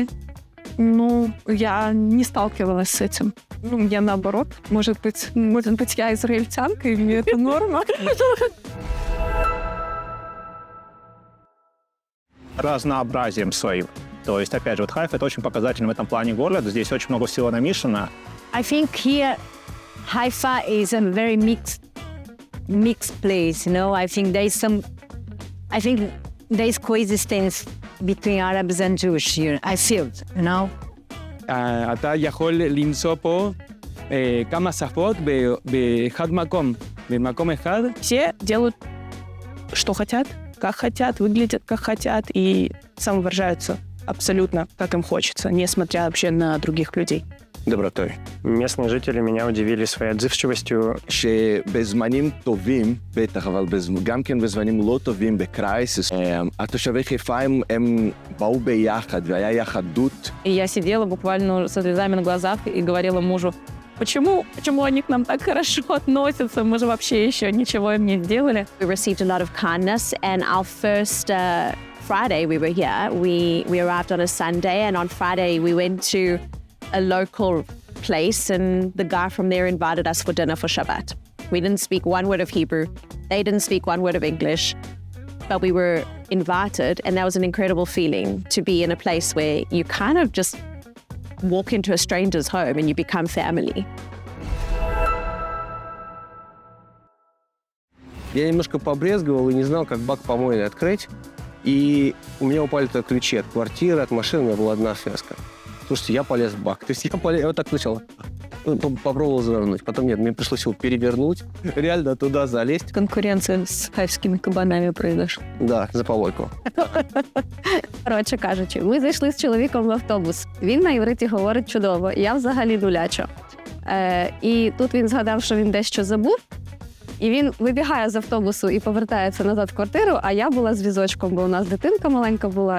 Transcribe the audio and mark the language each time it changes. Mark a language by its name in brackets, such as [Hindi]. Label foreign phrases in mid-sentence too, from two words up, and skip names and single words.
[Russian] Ну, я не сталкивалась с этим. Ну, мне наоборот. Может быть, я израильтянка, и мне это норма. Разнообразием своим. То есть, опять же, вот Хайфа — это очень показательный в этом плане город. Здесь очень много всего намешано. [English] I think here Haifa is a very mixed place, you know. I think there's coexistence between Arabs and Jewish here. I feel, you know. [Hebrew] אתה יכול למצוא פה כמה שפות באחד מקום, במקום אחד. [Russian] Все делают, что хотят, как хотят, выглядят, как хотят, и самовыражаются абсолютно, как им хочется, несмотря вообще на других людей. Добротой. Местные жители меня удивили своей отзывчивостью. [Hebrew] שבזמנים טובים, בטח, אבל גם כן בזמנים לא טובים בקרייסיס, התושבי חיפה הם באו ביחד, והיה יחדות. [Russian] И я сидела буквально со слезами на глазах и говорила мужу, почему они к нам так хорошо относятся? Мы же вообще еще ничего им не сделали. [English] We received a lot of kindness, and our first Friday we were here, we arrived on a Sunday, and on Friday we went to a local place, and the guy from there invited us for dinner for Shabbat. We didn't speak one word of Hebrew. They didn't speak one word of English, but we were invited, and that was an incredible feeling to be in a place where you kind of just walk into a stranger's home and you become family. [Russian] Я немножко побрезговал и не знал, как бак помойный открыть, и у меня упали туда ключи от квартиры, от машины, у меня была одна связка. Слушайте, я полез в бак. То есть я вот так сначала попробовал завернуть. Потом нет, мне пришлось его перевернуть, реально туда залезть. Конкуренция [Ukrainian] з хайфськими кабанами [Russian] произошла. Да, за полойку. [Ukrainian] Коротше кажучи, ми зайшли з чоловіком в автобус. Він на івриті говорить чудово, я взагалі нулячо. І тут він згадав, що він дещо забув. І він вибігає з автобусу і повертається назад в квартиру, а я була з візочком, бо у нас дитинка маленька була.